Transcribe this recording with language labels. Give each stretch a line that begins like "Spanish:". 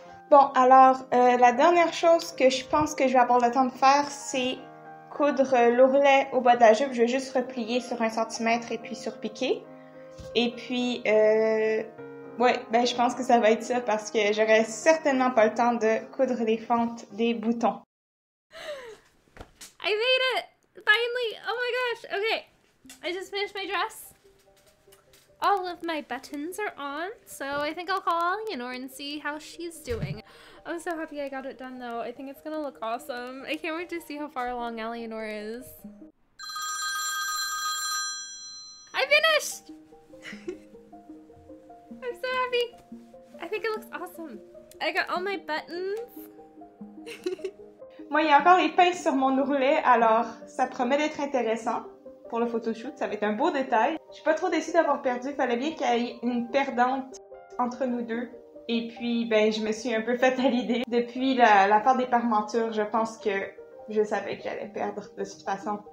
French: Bon, alors, la dernière chose que je pense que je vais avoir le temps de faire, c'est coudre l'ourlet au bas de la jupe. Je vais juste replier sur 1 centimètre et puis surpiquer. Et puis, ouais, ben je pense que ça va être ça parce que j'aurai certainement pas le temps de coudre les fentes des boutons.
English: I made it! Finally! Oh my gosh! Okay, I just finished my dress. All of my buttons are on, so I think I'll call Eleanor and see how she's doing. I'm so happy I got it done though. I think it's gonna look awesome. I can't wait to see how far along Eleanor is. I finished! I'm so happy. I think it looks awesome. I got all my buttons.
French: Moi, il y a encore les pinces sur mon ourlet, alors ça promet d'être intéressant. Pour le photoshoot, ça va être un beau détail. Je suis pas trop déçue d'avoir perdu, il fallait bien qu'il y ait une perdante entre nous deux. Et puis, ben, je me suis un peu faite à l'idée. Depuis la part des parmentures, je pense que je savais que j'allais perdre de toute façon.